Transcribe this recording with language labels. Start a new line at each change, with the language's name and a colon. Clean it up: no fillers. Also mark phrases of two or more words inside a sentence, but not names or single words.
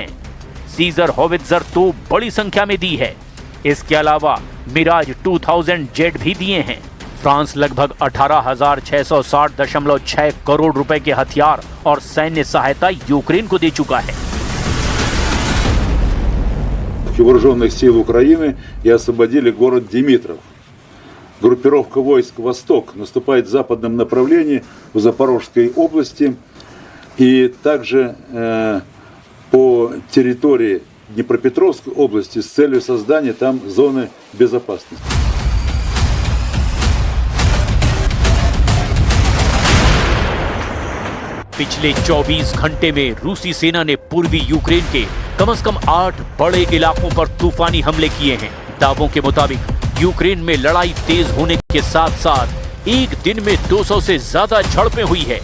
Hindi: सीजर होवित्जर तो बड़ी संख्या में दी है। इसके अलावा मिराज 2000 जेट भी दिए हैं। फ्रांस लगभग 18,660.6 करोड़ रुपए के हथियार और सैन्य सहायता यूक्रेन को दे चुका है।
Russian: поддержке вооруженных сил Украины и освободили город Димитров. Группировка войск «Восток» наступает в западном направлении в Запорожской области и также по территории Днепропетровской области с целью создания там зоны безопасности.
Hindi: पिछले 24 घंटे में रूसी सेना ने पूर्वी यूक्रेन के कम से कम 8 बड़े इलाकों पर तूफानी हमले किए हैं। दावों के मुताबिक यूक्रेन में लड़ाई तेज होने के साथ साथ एक दिन में 200 से ज्यादा झड़पें हुई है।